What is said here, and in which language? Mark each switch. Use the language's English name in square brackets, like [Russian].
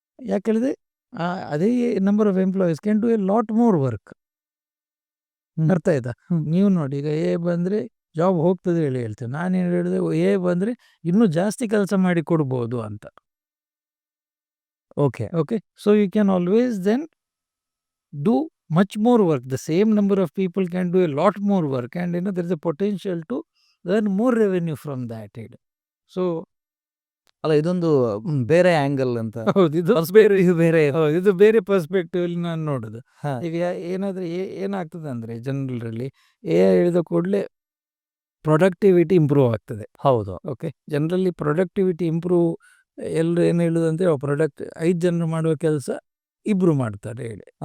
[Kannada] ಯಾಕೆ ಹೇಳಿದ್ರೆ ಅದೇ [English] Number of employees can do a lot more work. [Kannada] ಅರ್ಥ ಆಯ್ತಾ? ನೀವು ನೋಡಿ, ಈಗ ಬಂದರೆ ಜಾಬ್ ಹೋಗ್ತದೆ ಹೇಳಿ ಹೇಳ್ತೇವೆ. ನಾನೇನು ಹೇಳಿದೆ, ಬಂದರೆ ಇನ್ನೂ ಜಾಸ್ತಿ ಕೆಲಸ ಮಾಡಿ ಕೊಡ್ಬೋದು ಅಂತ. [English] Okay, so you can always then do much more work. The same number of people can do a lot more work, and there is a potential to earn more revenue from that. So [Kannada] ಅಲ್ಲ, ಇದೊಂದು ಬೇರೆ angle ಅಂತ. ಹೌದು, ಇದು ಬೇರೆ perspective ಅಲ್ಲಿ ನಾನು ನೋಡೋದು. ಈಗ ಏನಾಗ್ತದೆ ಅಂದರೆ, ಜನರಲಿ ಹೇಳಿದ ಕೂಡಲೇ ಪ್ರೊಡಕ್ಟಿವಿಟಿ ಇಂಪ್ರೂವ್ ಆಗ್ತದೆ. ಹೌದು. ಓಕೆ, ಜನರಲಿ ಪ್ರೊಡಕ್ಟಿವಿಟಿ ಇಂಪ್ರೂವ್ ಎಲ್ಲರೂ ಏನು ಹೇಳೋದಂದರೆ, 5 ಜನರು ಮಾಡುವ ಕೆಲಸ 2 ಮಾಡ್ತಾರೆ ಹೇಳಿ.